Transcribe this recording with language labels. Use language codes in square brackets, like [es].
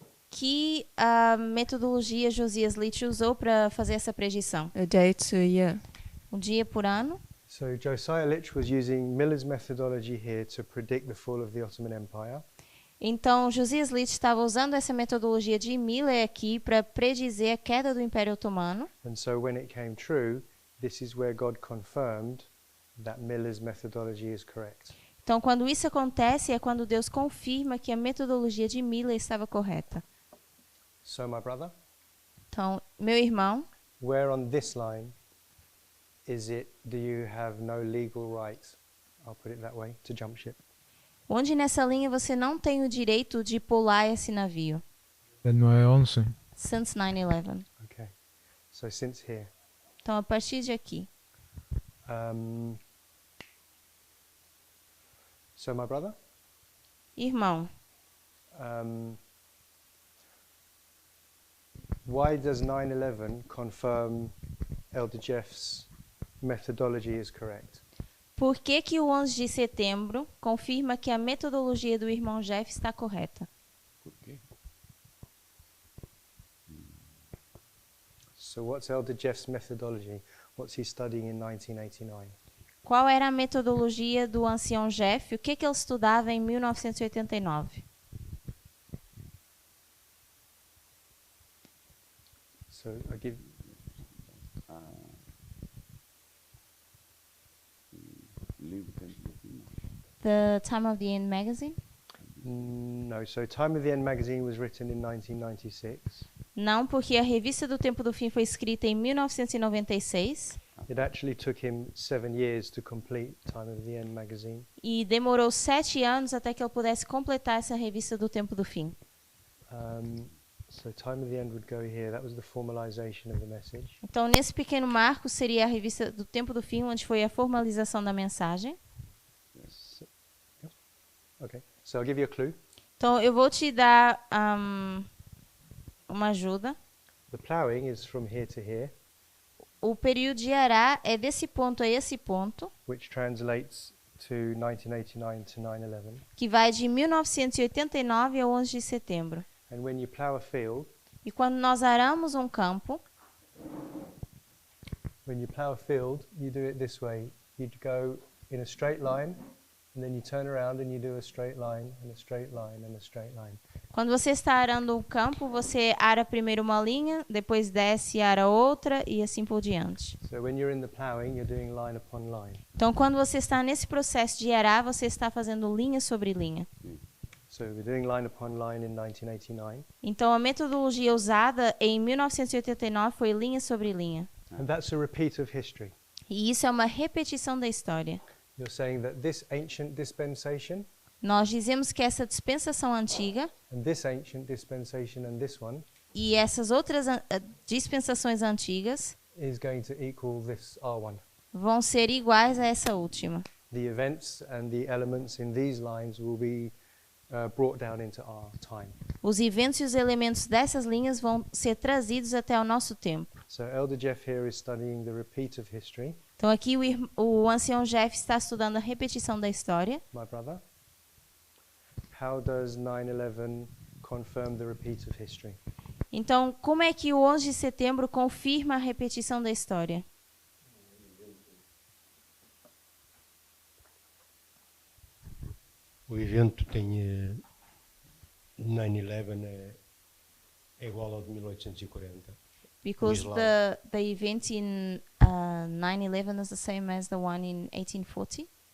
[pt] que a metodologia Josias Litch usou para fazer essa predição? [en] A day to a year. [pt] Um dia por ano. [en] So Josiah Litch was using Miller's methodology here to predict the fall of the Ottoman Empire. [pt] Então, Josias Litch estava usando essa metodologia de Miller aqui para predizer a queda do Império Otomano. [en] And so when it came true, this is where God confirmed that Miller's methodology is correct. [pt] Então, quando isso acontece, é quando Deus confirma que a metodologia de Miller estava correta. [en] So my brother, [pt] Então, meu irmão, [en] where on this line do you have no legal right, I'll put it that way, to jump ship? [pt] onde nessa linha você não tem o direito de pular esse navio? [es] Del 9/11. [en] Since 9/11. Okay. So since here. [pt] Então, a partir de aqui. [en] So my brother, [pt] Irmão, [en] why does 9/11 confirm Elder Jeff's methodology is correct? [pt] por que que o 11 de setembro confirma que a metodologia do irmão Jeff está correta? [es] ¿Por qué? [en] So what's Elder Jeff's methodology? What's he studying in 1989? [pt] Qual era a metodologia do ancião Jeff? O que que ele estudava em 1989? [en] So I give [pt] Livro Tempo do Fim. [en] The Time of the End magazine? no. So Time of the End magazine was written in 1996. [pt] Não, porque a Revista do Tempo do Fim foi escrita em 1996 [en] It actually took him 7 years to complete Time of the End magazine. [pt] e demorou 7 anos até que ele pudesse completar essa Revista do Tempo do Fim. [en] So Time of the End would go here. That was the formalization of the message. [pt] Então, nesse pequeno marco seria a Revista do Tempo do Fim, onde foi a formalização da mensagem. [en] So, okay. So I'll give you a clue. [pt] Então, eu vou te dar uma ajuda. [en] The ploughing is from here to here, [pt] O período de arar é desse ponto a esse ponto, [en] which translates to 1989 to 9/11. [pt] que vai de 1989 ao 11 de setembro. [en] And when you plow a field, [pt] E quando nós aramos um campo, [en] you do it this way. You'd go in a straight line, and then you turn around and you do a straight line and a straight line and a straight line. [pt] quando você está arando um campo, você ara primeiro uma linha, depois desce e ara outra e assim por diante. [en] So when you're in the plowing, you're doing line upon line. [pt] Então, quando você está nesse processo de arar, você está fazendo linha sobre linha. [en] So we're doing line upon line in 1989, [pt] Então, a metodologia usada em 1989 foi linha sobre linha. [en] and that's a repeat of history. [pt] E isso é uma repetição da história. [en] You're saying that this ancient dispensation [pt] Nós dizemos que essa dispensação antiga [en] and this ancient dispensation and this one [pt] e essas outras dispensações antigas [en] is going to equal this R1. [pt] vão ser iguais a essa última. [en] The events and the elements in these lines will be brought down into our time. [pt] Os eventos e os elementos dessas linhas vão ser trazidos até o nosso tempo. [en] So Elder Jeff here is studying the repeat of history. [pt] Então aqui o ancião Jeff está estudando a repetição da história. [en] My brother. How does 9/11 confirm the repeat of history? [pt] Então, como é que o 11 de setembro confirma a repetição da história? O evento tem 9/11 é igual ao de 1840. [en] Because Islam. the event in 9/11 is the same as the one in 1840.